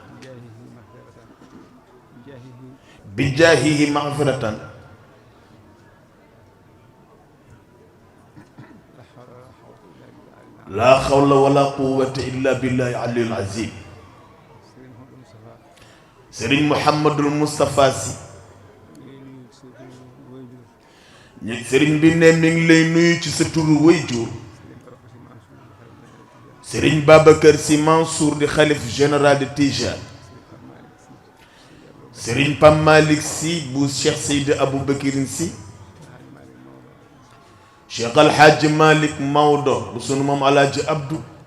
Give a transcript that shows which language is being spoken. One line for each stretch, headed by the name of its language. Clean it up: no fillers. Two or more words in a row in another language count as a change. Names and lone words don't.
Arabic: بجاهه مغفرة لا حول ولا قوة إلا بالله العلي العظيم سيرين محمد المصطفى سي سيرين بي
Wolof: ne mi ngi lay nuyu ci sa turu wayjur Serigne Babacar Sy Mansour di xalif général de Tijane Serigne Pam Malick Sy bu Cheikh Seydi Aboubakirin Sy Cheikh Al Hadj Malick Maodo bu sunu moom Alaaji Abdou